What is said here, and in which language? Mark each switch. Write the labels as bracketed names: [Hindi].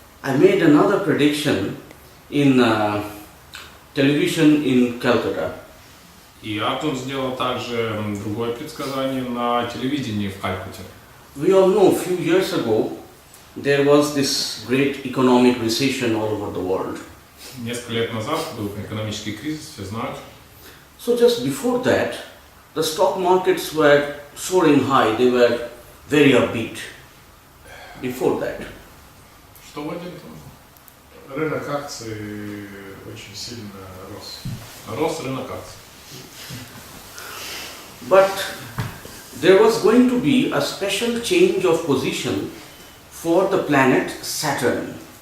[English] I made another prediction in television in Calcutta. [Russian] И Арджун сделал также другое предсказание на телевидении в Калькутте. [English] We all know a few years ago there was this great economic recession all over the world. [Russian] Несколько лет назад был экономический кризис, все знают. [English] So just before that, the stock markets were soaring high, they were very upbeat. Before that. [Russian] Что в этом? Рынок акций очень сильно рос. Рос рынок акций. [English] But there was going to be a special change of position for the planet Saturn.